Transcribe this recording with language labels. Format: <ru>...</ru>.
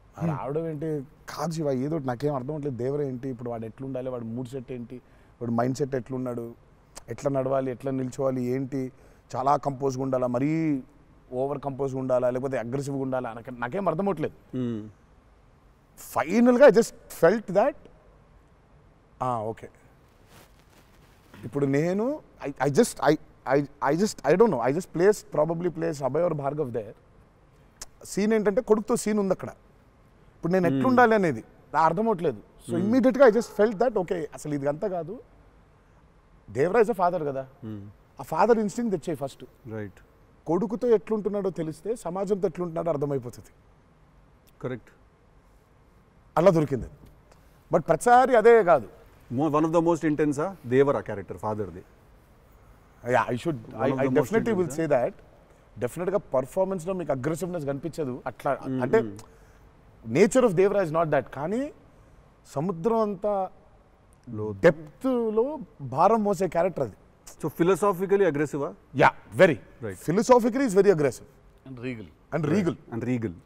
<te>రావడం ఏంటి కాదు శివ, ఏదో నాకేం అర్థం అవ్వట్లేదు. దేవర ఏంటి ఇప్పుడు, వాడు ఎట్లుండాలి, వాడు మూడ్ సెట్ ఏంటి, వాడు మైండ్ సెట్ ఎట్లున్నాడు, ఎట్లా నడవాలి, ఎట్లా నిల్చోవాలి ఏంటి, చాలా కంపోజ్గా ఉండాలా, మరీ ఓవర్ కంపోజ్గా ఉండాలా, లేకపోతే అగ్రెసివ్గా ఉండాలా, నాకేం అర్థం అవ్వట్లేదు.</te> <en>ఫైనల్గా I just felt that okay</en> <te>ఇప్పుడు నేను</te> <en>I don't know, I just probably placed Abhay or Bhargav there.</en> <te>Scene ఏంటంటే కొడుకుతో సీన్ ఉంది అక్కడ. ఇప్పుడు నేను ఎట్లుండాలి అనేది నా అర్థం అవ్వట్లేదు. సో ఇమ్మీడియట్గా</te> <en>I just felt that okay</en> <te>అసలు ఇది అంతా కాదు, దేవరాజ్ ఫాదర్ కదా, ఆ ఫాదర్ ఇన్స్టింక్ట్ తెచ్చాయి ఫస్ట్.</te> <en>Right.</en> <te>కొడుకుతో ఎట్లుంటున్నాడో తెలిస్తే సమాజంతో ఎట్లుంటున్నాడో అర్థమైపోతుంది.</te> <en>Correct.</en> <te>అలా దొరికింది. బట్ ప్రతిసారి అదే కాదు.</te> <en>One of the most ఇంటెన్సా Devara character ఫాదర్ది. I definitely will say that.</en> <te>డెఫినెట్గా పర్ఫార్మెన్స్లో మీకు అగ్రెసివ్నెస్ కనిపించదు అట్లా. అంటే</te> <en>Nature of Devara is not that.</en> <te>కానీ సముద్రం అంతా డెప్త్లో భారం మోసే క్యారెక్టర్ అది.</te> <en>So philosophically అగ్రెసివా? Yeah, very right. Philosophically is very aggressive and regal.</en>